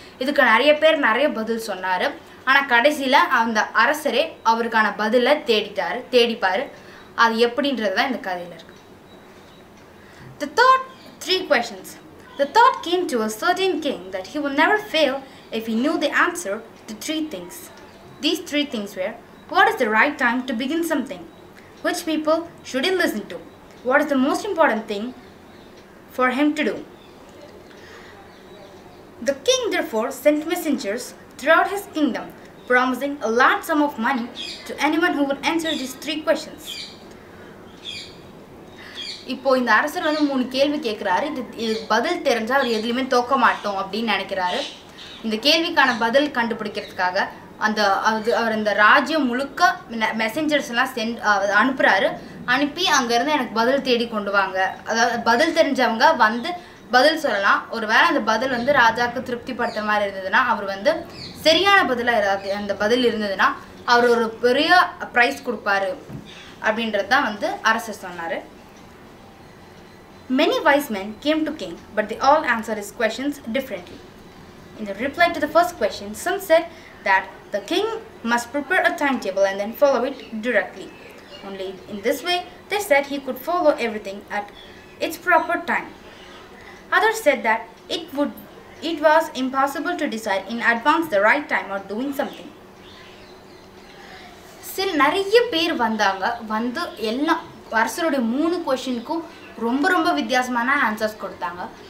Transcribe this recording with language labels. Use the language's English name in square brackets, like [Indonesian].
[Tamil] இதுக்கு நிறைய பேர் நிறைய பதில் சொன்னார். ஆனால் கடைசியில் அந்த அரசரே அவருக்கான பதிலை தேடிப்பார். அது எப்படின்றது தான் இந்த கதையில் இருக்கு. [English] The third 3 questions. The thought came to a certain king that he would never fail if he knew the answer to 3 things. These 3 things were: what is the right time to begin something? Which people should he listen to? What is the most important thing for him to do? The king therefore sent messengers throughout his kingdom, promising a large sum of money to anyone who would answer these 3 questions. [Tamil] இப்போ இந்த அரசர் வந்து 3 கேள்வி கேட்குறாரு. இது பதில் தெரிஞ்சால் அவர் எதுலையுமே தோக்க மாட்டோம் அப்படின்னு நினைக்கிறாரு. இந்த கேள்விக்கான பதில் கண்டுபிடிக்கிறதுக்காக அவர் அந்த ராஜ்யம் முழுக்க மெசஞ்சர்ஸ்லாம் அனுப்புகிறாரு. அனுப்பி அங்கேருந்து எனக்கு பதில் தேடி கொண்டு வாங்க, அதாவது பதில் தெரிஞ்சவங்க வந்து பதில் சொல்லலாம். ஒரு வேளை அந்த பதில் வந்து ராஜாவுக்கு திருப்திப்படுத்துற மாதிரி இருந்ததுன்னா, அவர் வந்து சரியான பதிலாக அந்த பதில் இருந்ததுன்னா அவர் ஒரு பெரிய ப்ரைஸ் கொடுப்பாரு அப்படின்றது தான் வந்து அரசர் சொன்னார். [English] Many wise men came to king, but they all answered his questions differently. In the reply to the first question, some said that the king must prepare a timetable and then follow it directly. Only in this way, they said, he could follow everything at its proper time. Others said that it was impossible to decide in advance the right time or doing something. [Tamil] நிறைய பேர் வந்து எல்லாம் அரசருடைய 3 கொஸ்டினுக்கும் ரொம்ப வித்தியாசமான answers கொடுத்தாங்க.